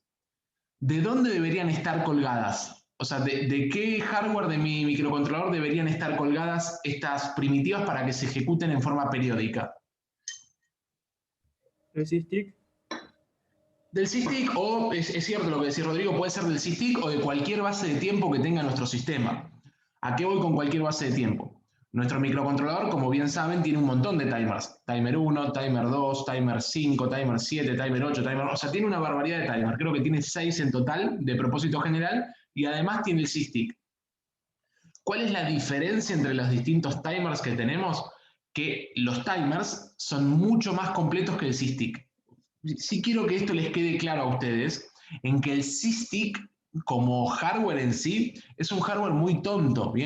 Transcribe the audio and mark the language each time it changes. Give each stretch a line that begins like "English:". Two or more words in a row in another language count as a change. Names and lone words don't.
Spanish: ¿De dónde deberían estar colgadas? O sea, ¿de qué hardware de mi microcontrolador deberían estar colgadas estas primitivas para que se ejecuten en forma periódica? ¿El SysTick? Del SysTick, o es cierto lo que decía Rodrigo, puede ser del SysTick o de cualquier base de tiempo que tenga nuestro sistema. ¿A qué voy con cualquier base de tiempo? Nuestro microcontrolador, como bien saben, tiene un montón de timers. Timer 1, timer 2, timer 5, timer 7, timer 8, timer... O sea, tiene una barbaridad de timers. Creo que tiene 6 en total de propósito general y además tiene el SysTick. ¿Cuál es la diferencia entre los distintos timers que tenemos? Que los timers son mucho más completos que el SysTick. Sí quiero que esto les quede claro a ustedes, en que el SysTick como hardware en sí es un hardware muy tonto, ¿bien?